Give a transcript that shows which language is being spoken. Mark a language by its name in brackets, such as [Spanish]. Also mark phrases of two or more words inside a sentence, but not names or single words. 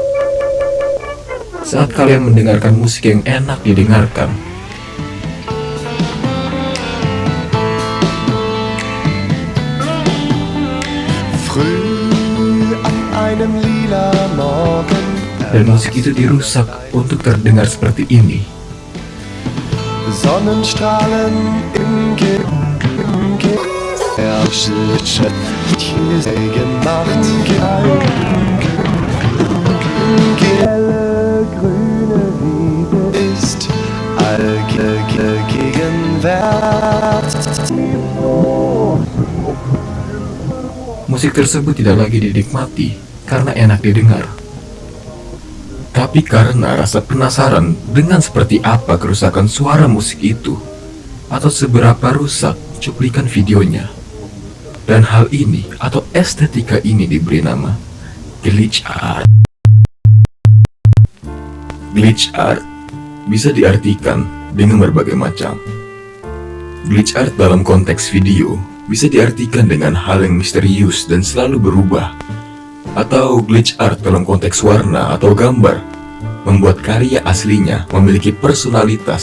[Indonesian] Saat kalian mendengarkan musik yang enak didengarkan, dan musik itu dirusak untuk terdengar seperti ini. [German] Sonnenstrahlen im gemacht, helle grüne Wiese ist allge Gegenwart. [Indonesian] Musik tersebut tidak lagi dinikmati karena enak didengar, tapi karena rasa penasaran dengan seperti apa kerusakan suara musik itu, atau seberapa rusak cuplikan videonya. Dan hal ini atau estetika ini diberi nama [English] glitch art. Glitch art [Indonesian] bisa diartikan dengan berbagai macam. [English] Glitch art [Indonesian] dalam konteks video bisa diartikan dengan hal yang misterius dan selalu berubah. Atau [English] glitch art [Indonesian] dalam konteks warna atau gambar, membuat karya aslinya memiliki personalitas.